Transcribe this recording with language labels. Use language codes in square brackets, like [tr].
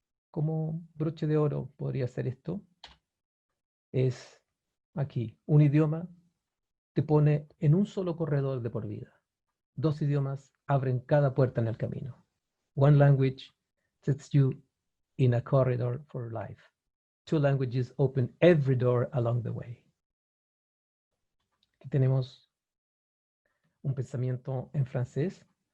[es] Como broche de oro podría ser esto, es aquí, un idioma te pone en un solo corredor de por vida. 2 idiomas abren cada puerta en el camino. [en] One language sets you in a corridor for life. 2 languages open every door along the way. [es] Aquí tenemos un pensamiento en francés.